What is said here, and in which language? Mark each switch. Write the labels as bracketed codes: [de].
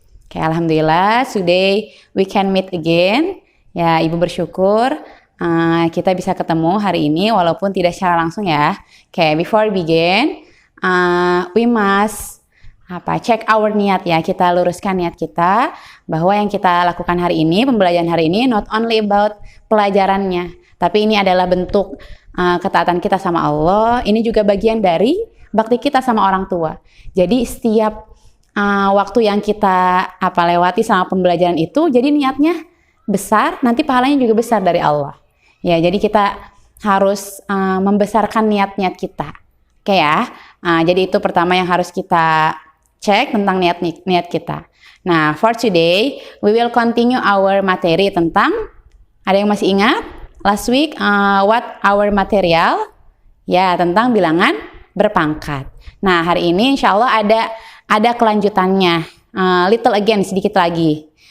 [en] Alhamdulillah, today we can meet again. [id] Ya, Ibu bersyukur kita bisa ketemu hari ini walaupun tidak secara langsung ya. [en] Before we begin, we must check our niat ya. [id] Kita luruskan niat kita bahwa yang kita lakukan hari ini, pembelajaran hari ini, [en] not only about [id] pelajarannya, tapi ini adalah bentuk ketaatan kita sama Allah. Ini juga bagian dari bakti kita sama orang tua. Jadi setiap waktu yang kita lewati sama pembelajaran itu, jadi niatnya besar, nanti pahalanya juga besar dari Allah. Ya, jadi kita harus membesarkan niat-niat kita. Oke ya. Jadi itu pertama yang harus kita cek tentang niat kita. Nah, [en] for today we will continue our [id] materi tentang, ada yang masih ingat? [en] Last week what our material? [id] Ya, tentang bilangan berpangkat. Nah, hari ini insya Allah ada kelanjutannya, [en] little again, [id] sedikit lagi.